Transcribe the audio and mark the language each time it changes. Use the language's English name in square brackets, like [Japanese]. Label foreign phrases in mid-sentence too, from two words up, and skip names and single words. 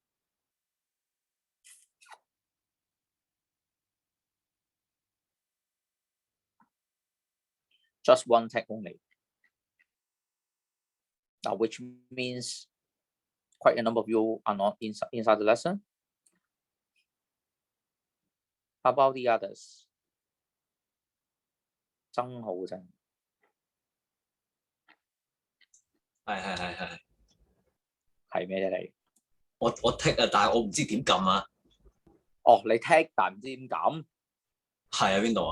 [English] Just one tag only. Now, which means quite a number of you are not inside the lesson. How about the others? [Cantonese] 曾浩正係咩啫你？我剔啊，但係我唔知點撳啊。哦，你剔但唔知點撳？係啊，邊度啊？